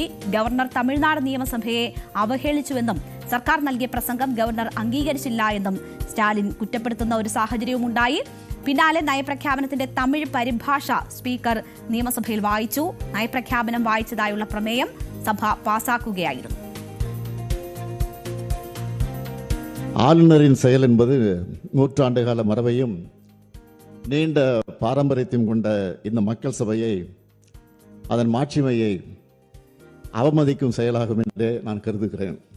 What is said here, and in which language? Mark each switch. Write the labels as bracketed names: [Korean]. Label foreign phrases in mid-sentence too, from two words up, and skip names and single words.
[Malayalam] ഗവർണർ തമിഴ്നാട് നിയമസഭയെ അവഹേളിച്ചുവെന്നും സർക്കാർ നൽകിയ പ്രസംഗം ഗവർണർ അംഗീകരിച്ചില്ല എന്നും സ്റ്റാലിൻ കുറ്റപ്പെടുത്തുന്ന ഒരു സാഹചര്യവുമുണ്ടായി. പിന്നാലെ നയപ്രഖ്യാപനത്തിന്റെ തമിഴ് പരിഭാഷ സ്പീക്കർ നിയമസഭയിൽ വായിച്ചു. നയപ്രഖ്യാപനം വായിച്ചതായുള്ള പ്രമേയം സഭ പാസാക്കുകയായിരുന്നു. [Tamil] ஆளுநரின் செயல் என்பது நூற்றாண்டு கால மரபையும் நீண்ட பாரம்பரியத்தையும் கொண்ட இந்த மக்கள் சபையை அதன் மாட்சிமையை அவமதிக்கும் செயலாகும் என்றே நான் கருதுகிறேன்.